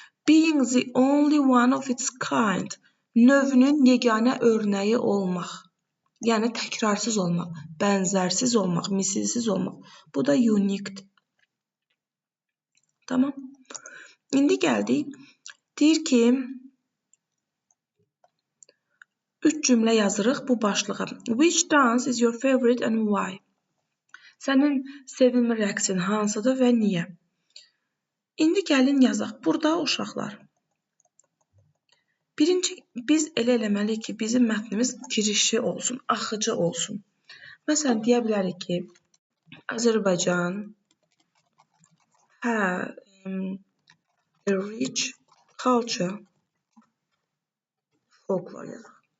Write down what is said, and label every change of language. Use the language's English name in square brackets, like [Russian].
[English] Being the only one of its kind. [Azerbaijani] Növünün yeganə örnəyi olmaq. Yəni təkrarsız olmaq, bənzərsiz olmaq, misilsiz olmaq. Bu da uniquedir. Tamam. İndi gəldik. Deyir ki, 3 cümlə yazırıq bu başlığa. [English] Which dance is your favorite and why? [Azerbaijani] Sənin sevimli rəqsin hansıdır və niyə? İndi gəlin yazaq. Burada uşaqlar. Birinci, biz elə eləməliyik ki, bizim mətnimiz girişi olsun, axıcı olsun. Məsələn, deyə bilərik ki, Azərbaycan [English] has a rich culture, folklore [Azerbaijani] yazaq.